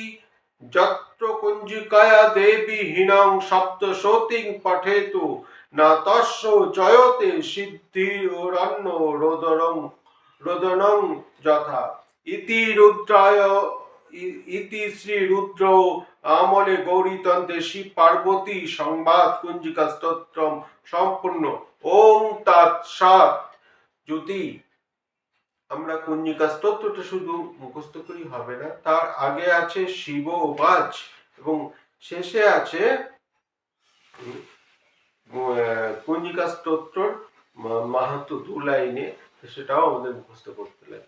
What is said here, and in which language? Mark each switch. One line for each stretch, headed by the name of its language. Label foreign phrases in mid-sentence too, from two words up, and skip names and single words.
Sanskrit: यत्र कुंजिकाया देवी हीनं सप्तशतीं पठेतु न तस्य जयते सिद्धिरन्नो रोदनं यथा। इति रुद्राय इति श्री रुद्र আমলে গৌরীতন্ত্রে শিব পার্বতী সংবাদ কুঞ্জিকা স্তোত্র সম্পূর্ণ। ওম তৎসৎ।
Bangla: যদি আমরা কুঞ্জিকা স্তোত্রটা শুধু মুখস্থ করি হবে না, তার আগে আছে শিব বাচ এবং শেষে আছে কুঞ্জিকা স্তোত্রর মাহাত্ম্য 2 লাইনে, সেটাও আমাদের মুখস্থ করতে লাগবে।